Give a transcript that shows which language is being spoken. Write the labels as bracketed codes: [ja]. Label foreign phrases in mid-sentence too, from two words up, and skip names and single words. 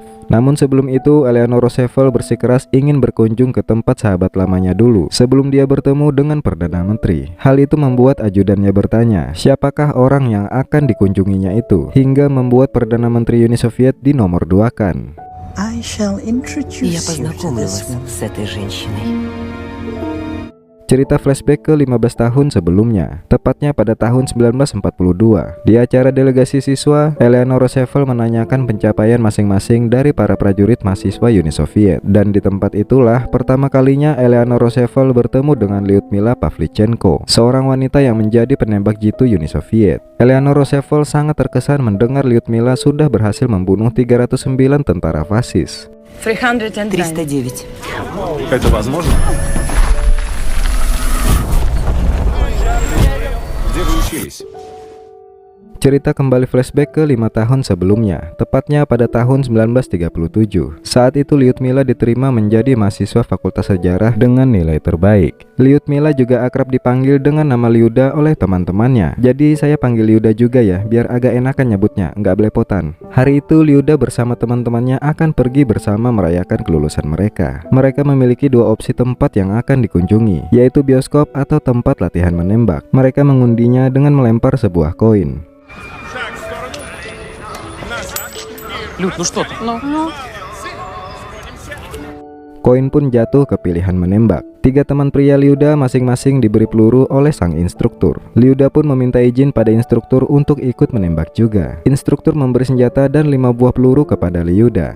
[id] Namun sebelum itu, Eleanor Roosevelt bersikeras ingin berkunjung ke tempat sahabat lamanya dulu sebelum dia bertemu dengan Perdana Menteri. Hal itu membuat ajudannya bertanya, siapakah orang yang akan dikunjunginya itu, hingga membuat Perdana Menteri Uni Soviet dinomor-duakan. [ru] Я познакомлю вас с этой женщиной. [id] Cerita flashback ke 15 tahun sebelumnya, tepatnya pada tahun 1942. Di acara delegasi siswa, Eleanor Roosevelt menanyakan pencapaian masing-masing dari para prajurit mahasiswa Uni Soviet. Dan di tempat itulah pertama kalinya Eleanor Roosevelt bertemu dengan Lyudmila Pavlichenko, seorang wanita yang menjadi penembak jitu Uni Soviet. Eleanor Roosevelt sangat terkesan mendengar Lyudmila sudah berhasil membunuh 309 tentara fasis. 309. [ru] Это возможно? Где вы учились? [id] Cerita kembali flashback ke 5 tahun sebelumnya, tepatnya pada tahun 1937. Saat itu Lyudmila diterima menjadi mahasiswa Fakultas Sejarah dengan nilai terbaik. Lyudmila juga akrab dipanggil dengan nama Lyuda oleh teman-temannya. Jadi saya panggil Lyuda juga ya, biar agak enakan nyebutnya, nggak belepotan. Hari itu Lyuda bersama teman-temannya akan pergi bersama merayakan kelulusan mereka. Mereka memiliki dua opsi tempat yang akan dikunjungi, yaitu bioskop atau tempat latihan menembak. Mereka mengundinya dengan melempar sebuah koin. [ru] Люд, ну что ты? [id] Koin pun jatuh ke pilihan menembak. Tiga teman pria Lyuda masing-masing diberi peluru oleh sang instruktur. Lyuda pun meminta izin pada instruktur untuk ikut menembak juga. Instruktur memberi senjata dan 5 buah peluru kepada Lyuda.